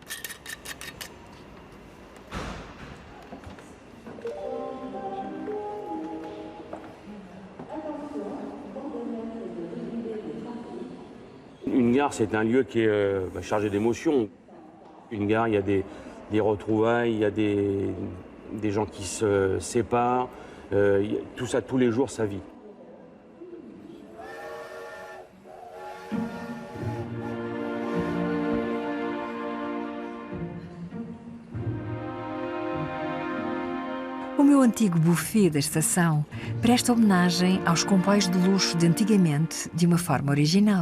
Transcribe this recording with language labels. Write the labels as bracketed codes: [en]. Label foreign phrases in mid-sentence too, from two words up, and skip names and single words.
[fr] Une gare, c'est un lieu qui est chargé d'émotions. Une gare, il y a des retrouvailles, il y a des gens qui se séparent. Tout ça, tous les jours, ça vit. [pt] O meu antigo buffet da estação presta homenagem aos comboios de luxo de antigamente de uma forma original.